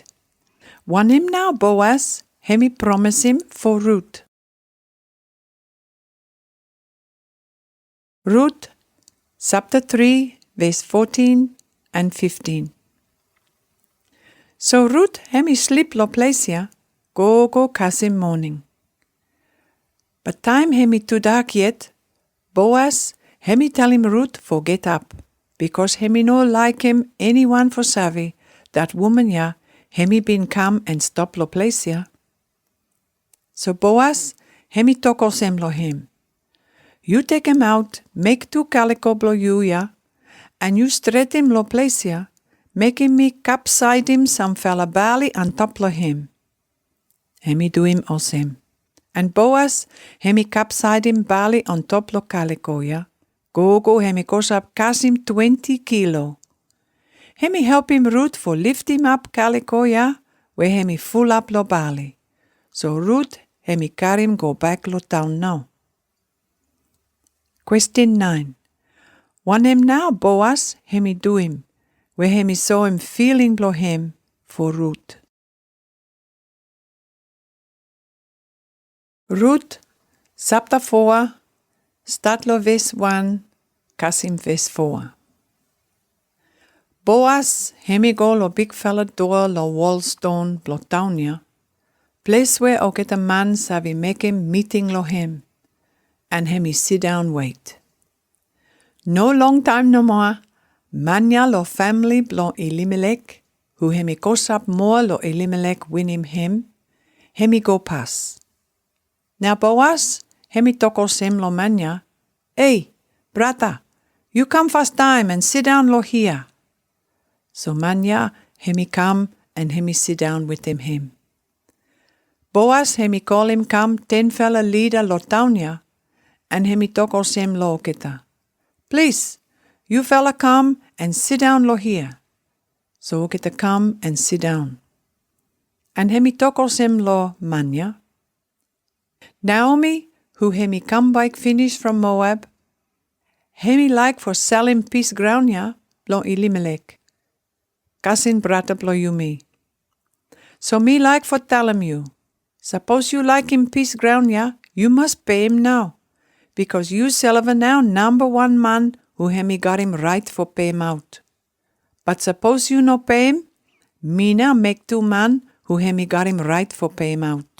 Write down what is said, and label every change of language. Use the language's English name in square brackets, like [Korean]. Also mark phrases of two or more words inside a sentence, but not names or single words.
[Pijin] Want him now Boaz, hemi promise him for Ruth. Ruth, chapter 3, verse 14 and 15. So Ruth hemi sleep lo placia, go kasim morning. But time hemi too dark yet, Boaz hemi tell him Ruth for get up, because hemi no like him anyone for savi, that woman ya, hemi been come and stop lo placia. So Boaz hemi tokosem lo him. You take him out, make 2 calico blo you ya, and you stret him lo placia, make him me capside him some fella bali on top lo him. Hemi do him osem. And Boaz hemi capside him bali on top lo calico ya. Go hemi goes up kasim 20 kilo. Hemi help him Ruth for lift him up calico ya, where hemi full up lo bali. So Ruth hemi carry him go back lo town now. Question 9. Want him now Boaz hemi do him, where hemi saw him feeling blo him for Ruth. Ruth, chapter 4, start lo verse 1, kasim verse 4. Boaz hemi go lo big fella door lo wall stone blo town ya, place where o get a man savi make him meeting lo him, and hemi sit down wait. No long time no more, manya lo family blo Elimelech, who hemi goes up more lo Elimelech win him, hemi go pass. Now Boaz, hemi tokosem lo manya, hey, brata, you come fast time and sit down lo here. So manya, hemi come and hemi sit down with him. Boaz hemi call him come 10 fella leader lo townya, and hemi tokosem lo oketa. Please, you fella come and sit down lo here. So oketa come and sit down. And hemi tokosem lo manya. Naomi, who hemi come back finish from Moab, hemi like for sell him piece ground ya, blo Elimelech. Kasin brata blo you me. So me like for tell him you, suppose you like him piece ground ya, you must pay him now, because you silver now number 1 man who hemi got him right for pay him out. But suppose you no pay him, me now make 2 man who hemi got him right for pay him out.